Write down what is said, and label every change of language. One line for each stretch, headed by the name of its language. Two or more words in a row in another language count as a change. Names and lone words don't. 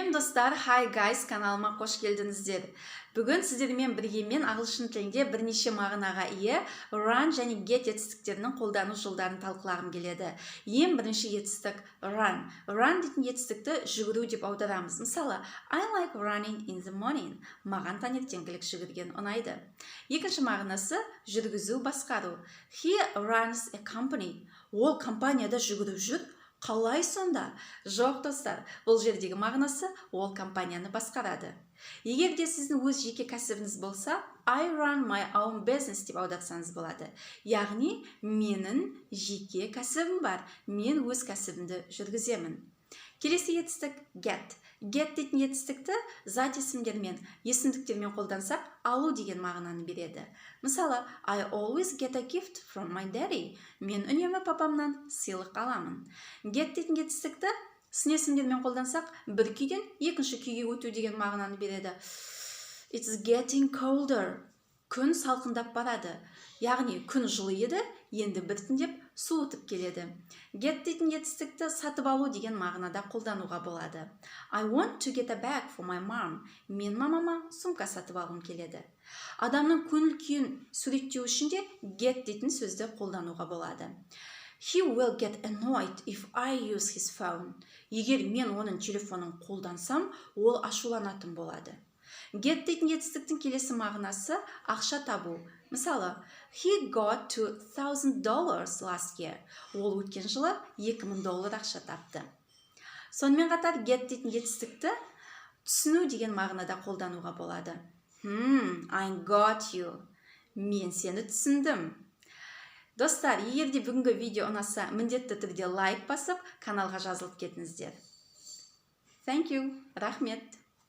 Kazakh: достар,
English: hi guys,
Kazakh: каналыма қош келдіңіздер. Бүгін сіздермен бірге мен ағылшын тілінде бірнеше мағынаға ие run және get етістіктерінің қолдану жолдарын талқылағым келеді. Ең бірінші етістік run. Run дейтін етістікті жүгіру деп аударамыз. Мысалы,
English: I like running in the morning.
Kazakh: Маған таңертеңгілік жүгірген ұнайды. Екінші мағынасы жүргізу, басқару.
English: He runs a company.
Kazakh: Ол компанияда жүгіріп жүр. Қалай сонда? Жоқ достар, бұл жердегі мағынасы ол компанияны басқарады. Егер де сіздің өз жеке кәсібіңіз болса,
English: I run my own business
Kazakh: деп аударсаңыз болады. Яғни, менің жеке кәсібім бар, мен өз кәсібімді жүргіземін. Келесі етістік get. Get дейтін етістікті зат есімдермен, есімдіктермен қолдансақ, алу деген мағынаны береді. Мысалы,
English: I always get a gift from my daddy.
Kazakh: Мен үнемі папамнан сыйлық аламын. Get дейтін етістікті сын есімдермен қолдансақ, бір күйден екінші күйге өту деген мағынаны береді.
English: It's getting colder.
Kazakh: Күн салқындап барады. Яғни күн жылы еді, енді біртіндеп суытып келеді. Get дейтін етістікті сатып алу деген мағынада қолдануға болады.
English: I want to get a bag for my mom.
Kazakh: Мен мамама сумка сатып алғым келеді. Адамның көңіл күйін суреттеу үшін де get дейтін сөзді қолдануға болады.
English: He will get annoyed if I use his phone.
Kazakh: Егер мен оның телефонын қолдансам, ол ашуланатын болады. Get дейтін етістіктің келесі мағынасы ақша табу. Мысалы,
English: he got $2,000 last year.
Kazakh: Ол өткен жылы $2,000 ақша тапты. Сонымен қатар get дейтін етістікті түсіну деген мағынада қолдануға болады.
English: I got you.
Kazakh: Мен сені түсіндім. Достар, егер де бүгінгі видео ұнаса, міндетті түрде лайк басып, каналға жазылып кетіңіздер.
English: Thank you.
Kazakh: Рахмет.